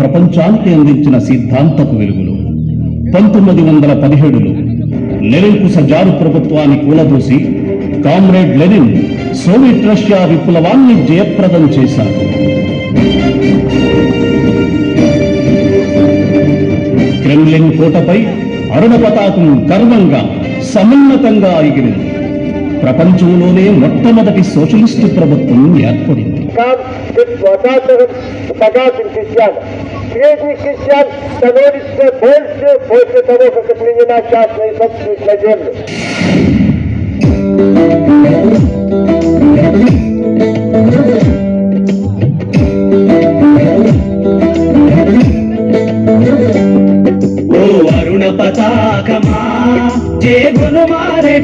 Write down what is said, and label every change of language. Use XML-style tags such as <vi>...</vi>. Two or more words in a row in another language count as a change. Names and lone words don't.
<te>ప్రపంచానికి అందించిన సిద్ధాంతపు వెలుగులో 1917లో నిరంకుశ జారు ప్రభుత్వాన్ని కూలదోసి కామ్రేడ్ లెనిన్ సోవియట్ రష్యా విప్లవాన్ని జయప్రదం చేశారు. క్రెమ్లిన్ కోటపై అరుణ పతాకం గర్వంగా సమున్నతంగా ఎగిరింది. ప్రపంచంలోనే మొట్టమొదటి సోషలిస్టు ప్రభుత్వం ఏర్పడింది.</te> <ru>Средний крестьян становится больше после того, как отменена частная собственность на землю.</ru> <te>ఓ అరుణ పతాకమా జేగునుమా రెడ్</te>